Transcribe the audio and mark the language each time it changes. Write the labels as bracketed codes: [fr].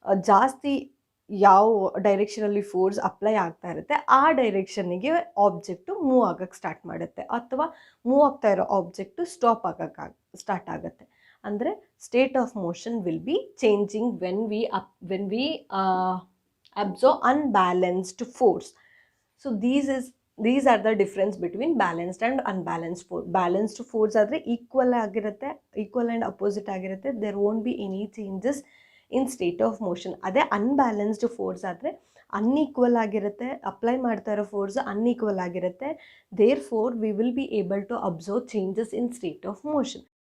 [kn] ಜಾಸ್ತಿ ಯಾವ ಡೈರೆಕ್ಷನಲ್ಲಿ force apply ಆಗ್ತಾ ಇರುತ್ತೆ ಆ ಡೈರೆಕ್ಷನ್ನಿಗೆ ಆಬ್ಜೆಕ್ಟು ಮೂವ್ ಆಗೋಕ್ಕೆ ಸ್ಟಾರ್ಟ್ ಮಾಡುತ್ತೆ, ಅಥವಾ ಮೂವ್ ಆಗ್ತಾ ಇರೋ ಆಬ್ಜೆಕ್ಟು ಸ್ಟಾಪ್ ಆಗೋಕ್ಕೆ ಸ್ಟಾರ್ಟ್ ಆಗುತ್ತೆ. [en] ಅಂದರೆ state of motion will be changing when we absorb unbalanced force. So these are the difference between balanced and unbalanced force. [kn] Balanced force ಆದರೆ ಈಕ್ವಲ್ ಆಗಿರುತ್ತೆ, ಈಕ್ವಲ್ ಆ್ಯಂಡ್ ಅಪೋಸಿಟ್ ಆಗಿರುತ್ತೆ. [en] There won't be any changes in state of motion. [kn] ಅದೇ unbalanced force ಆದರೆ unequal ಆಗಿರುತ್ತೆ, apply ಮಾಡ್ತಾ ಇರೋ force unequal ಆಗಿರುತ್ತೆ. [en] Therefore we will be able to observe changes in state of motion.